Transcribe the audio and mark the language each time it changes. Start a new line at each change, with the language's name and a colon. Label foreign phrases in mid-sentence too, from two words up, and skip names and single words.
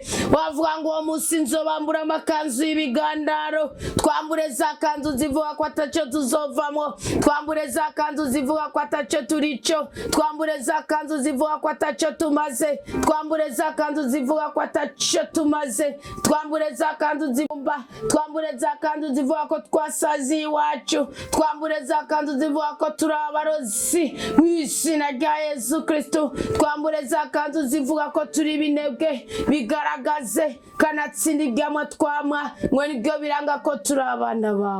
Rundi: Wavuga ngo uwo munsi nzobambura amakanzu y'ibigandaro, twambure za kanzu zivuga ko ataco tuzovamo, twambure za kanzu zivuga ko ataco turico, twambure za kanzu zivuga ko ataco tumaze, twambure za kanzu zivuga ko ataco tumaze, twambure za kanzu zibumba, twambure za kanzu zivuga ko twasaziye iwacu, twambure za kanzu zivuga ko turi abarozi mw'izina rya Yesu Kristo, twambure za kanzu zivuga ko turi ibinebwe, bigaragaze kanatsinda ibyamwa twamwa, ngo nibyo biranga ko turi abana bawe.